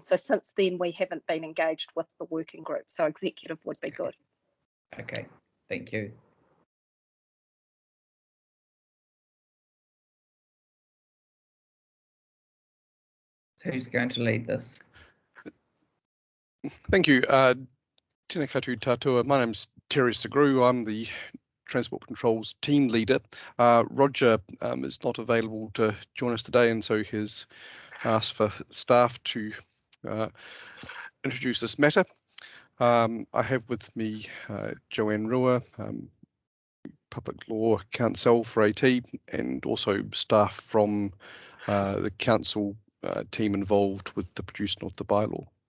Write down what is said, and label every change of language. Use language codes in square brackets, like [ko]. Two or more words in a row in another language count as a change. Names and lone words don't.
[en] So since then we haven't been engaged with the working group, so executive would be good. Okay, thank you. Who's going to lead this? Thank you. [mi] Tēnā koutou tātua. [en] My name's Terry Segru. I'm the Transport Controls team leader. Roger is not available to join us today, and so he's asked for staff to introduce this matter. I have with me Joanne Rua, Public Law Counsel for AT, and also staff from the council team involved with the producing of the bylaw.